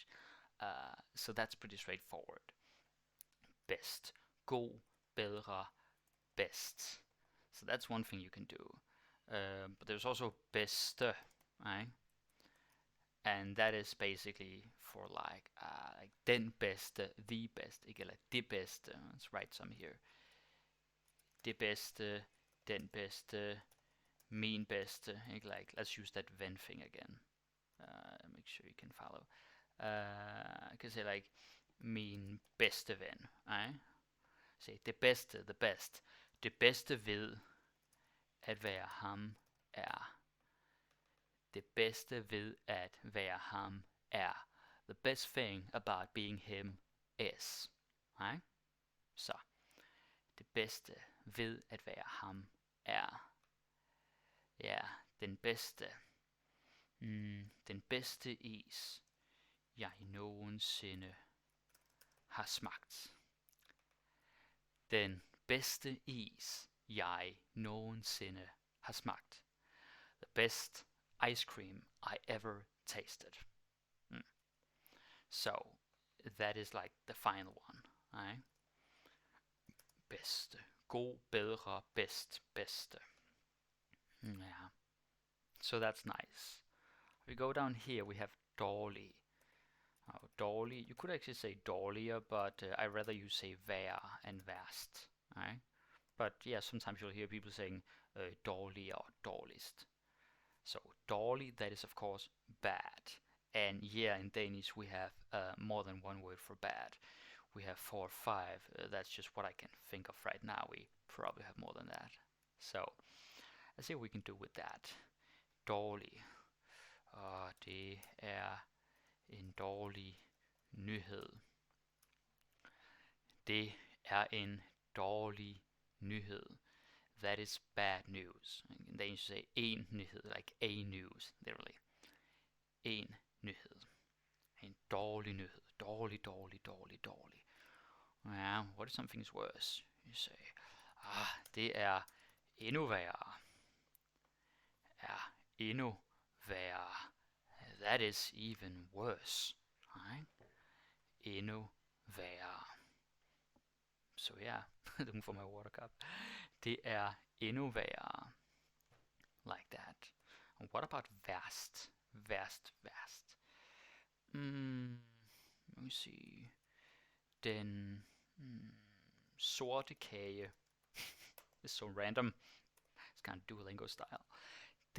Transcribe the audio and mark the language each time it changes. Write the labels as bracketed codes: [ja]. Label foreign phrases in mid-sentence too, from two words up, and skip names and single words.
[en] So that's pretty straightforward. [da] Best. God, bedre, best. [en] So that's one thing you can do. But there's also bedste, right? And that is basically for like [da] den bedste, [en] the best. [da] Ikke like det bedste. [en] Let's write some here. [da] Det bedste, den bedste, min bedste. [en] Like, let's use that when thing again. Make sure you can follow. I can say like [da] min bedste ven. [en] Right? [da] Say det bedste, [en] the best. [da] Det bedste ved at være ham er. Det bedste ved at være ham er. [en] The best thing about being him is. Right? [da] Så det bedste ved at være ham er. Ja, den bedste. Den bedste is, jeg nogensinde har smagt. Den bedste is, jeg nogensinde har smagt. [en] The best ice cream I ever tasted. So that is like the final one, right? [da] Bedste. God, bedre, best, bedste. [en] Yeah. So that's nice. If we go down here, we have dårlig. [da] Dårlig. [en] You could actually say dårligere, but I rather you say vær and værst. Right? But yeah, sometimes you'll hear people saying dårlig or dårligst. So dårlig, that is of course bad. And yeah, in Danish we have more than one word for bad. We have 4 or 5. That's just what I can think of right now. We probably have more than that. So let's see what we can do with that. [da] Dårlig. Det en dårlig nyhed. Det en dårlig nyhed. [en] That is bad news. And then you say [da] en nyhed, [en] like a news, literally. [da] En nyhed. En dårlig nyhed. Dårlig, dårlig, dårlig, dårlig. [en] Yeah, what if something's worse? You say, [da] det endnu værre. Endnu værre. [en] That is even worse. Right? [da] Endnu værre. [en] So yeah, looking for my water cup. [da] Det endnu værre. [en] Like that. And what about vast? Vast, vast. Let me see. [da] Den sorte kage. [en] It's so random. It's kind of Duolingo style.